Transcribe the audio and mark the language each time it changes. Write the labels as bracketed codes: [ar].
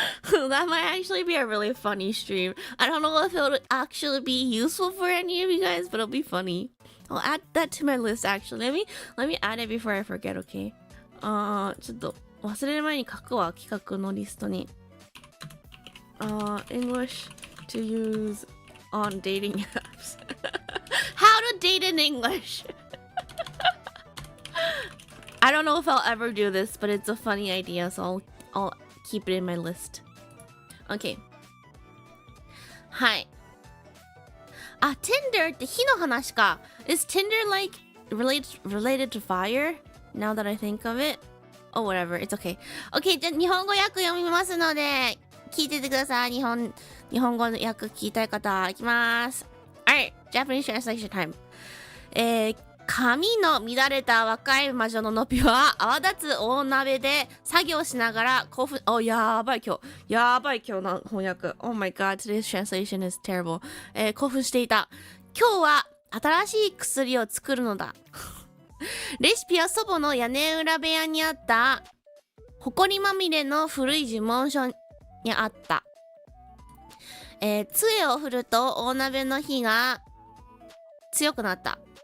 [en] That might actually be a really funny stream. I don't know if it'll actually be useful for any of you guys, but it'll be funny. I'll add that to my list actually. Let me add it before I forget, okay? [ja] ちょっと忘れる前に書くわ、企画のリストに。 [en] English to use on dating apps. How to date in English. I don't know if I'll ever do this, but it's a funny idea, so I'll keep it in my list. Okay. [ja] はい。あ、Tinder って火の話か。 [en] Is Tinder like related to fire? Now that I think of it. Oh, whatever. It's okay. [ja] Okay, じゃあ日本語訳読みますので、聞いててください。日本語の訳聞きたい方、いきます。 [en] Alright, Japanese translation time. [ja] 髪の乱れた若い魔女ののぴは泡立つ大鍋で作業しながら興奮。やばい今日の翻訳。 [en] Oh my god, today's translation is terrible. [ja] 興奮していた。今日は新しい薬を作るのだ。レシピは祖母の屋根裏部屋にあった埃まみれの古い呪文書にあった。杖を振ると大鍋の火が強くなった。